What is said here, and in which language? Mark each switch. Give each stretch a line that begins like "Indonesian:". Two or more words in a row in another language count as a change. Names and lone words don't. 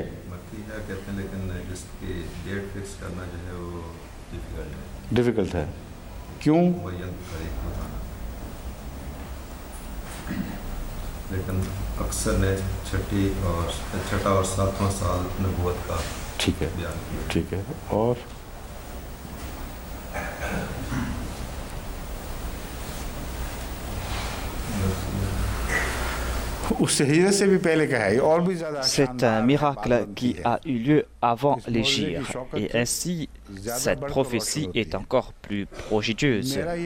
Urdu: کہتے ہیں لیکن جس کی
English: date fix
Urdu: کرنا جو ہے وہ ڈفیکلٹ ہے کیوں لیکن اکثر نے چھٹا اور 7واں سال نبوت کا ٹھیک ہے اور
French: C'est un miracle qui a eu lieu avant l'hégire, et ainsi cette prophétie est encore plus prodigieuse.